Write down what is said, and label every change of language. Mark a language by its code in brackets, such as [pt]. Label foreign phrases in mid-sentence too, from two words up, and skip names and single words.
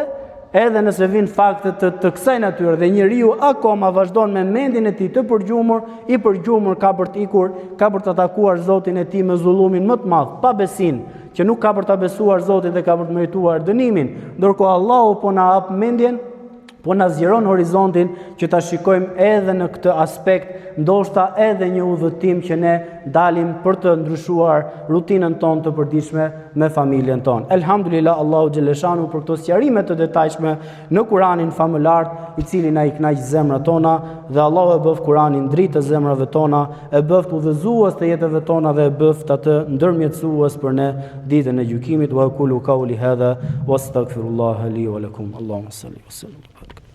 [sq] Edhe nëse vijnë fakte të kësaj natyre dhe njeriu akoma vazhdon me mendjen e tij të përgjumur, i përgjumur ka për të ikur, ka për të atakuar Zotin e tij me zullumin më të madh, pa besim, që nuk ka për ta besuar Zotin dhe ka për të merituar dënimin, ndërkohë Allahu po na hap mendjen, po na zgjeron horizontin që ta shikojmë edhe në këtë aspekt, ndoshta edhe një udhëtim që ne dalim për të ndryshuar rutinën tonë të përditshme me familjen tonë. Elhamdulillah, Allahu xhaleshanu për këto sqarime të detajshme në Kur'anin famëlar, i cili na i kënaq zemrat tona, dhe Allahu e bëft Kur'anin dritë të zemrave tona, e bëft udhëzues të jetëve tona dhe e bëft atë ndërmjetësues për ne ditën e gjykimit. [ar] وأقول قولي هذا وأستغفر الله لي ولكم. اللهم صل وسلم.